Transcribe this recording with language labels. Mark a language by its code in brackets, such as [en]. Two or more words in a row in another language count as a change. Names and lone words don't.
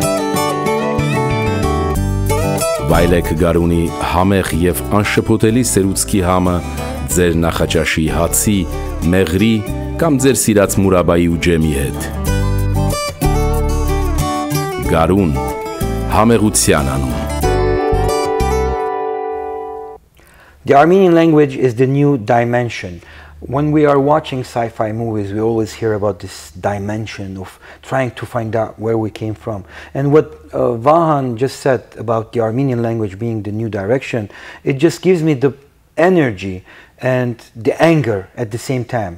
[hy] Վայելեք Գարունի համեղ և անշփոթելի սերուցքի համը ձեր նախաճաշի հացի, մեղրի կամ ձեր սիրած մուրաբայի ու ջեմի հետ։ Գարուն, համեղության անուն։ [en] The Armenian language is the new dimension. When we are watching sci-fi movies, we always hear about this dimension of trying to find out where we came from. And what Vahan just said about the Armenian language being the new direction, it just gives me the energy and the anger at the same time.